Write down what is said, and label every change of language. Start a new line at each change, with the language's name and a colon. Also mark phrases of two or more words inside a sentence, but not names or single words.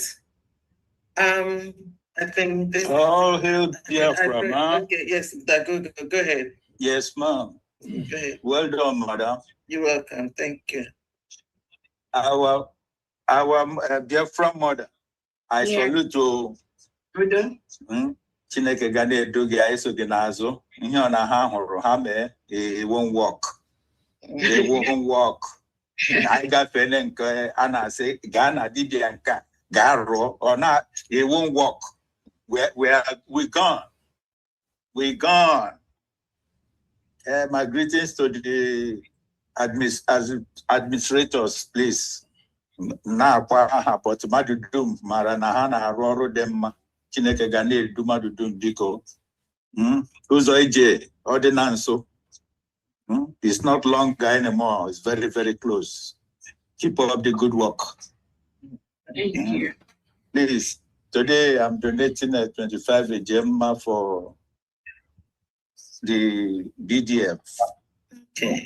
English: I think this. All hail Biafra, ma'am. Okay, yes, go ahead. Yes, ma'am. Go ahead. Well done, madam. You're welcome. Thank you. Our Biafra mother. I salute you.
Igbo: Chineke ga na-edu gị eso gị n'azụ ihe ọ na ha hụrụ ha mee
English: it won't work. It won't work.
Igbo: Anyị gafere nke a na-asị gaa na dibịa nka gaa rụọ or not,
English: it won't work. We're gone. We're gone. My greetings to the administrators, please.
Igbo: Na-akwa aha but mmadụ dum mara na ha na-arụ ọrụ dị mma. Chineke ga na-edu mmadụ dum biko. Ụzọ ije ọ dị na nso.
English: It's not longer anymore. It's very, very close. Keep up the good work. Thank you. Please, today I'm donating a 25 Ejema for the BDF. Okay.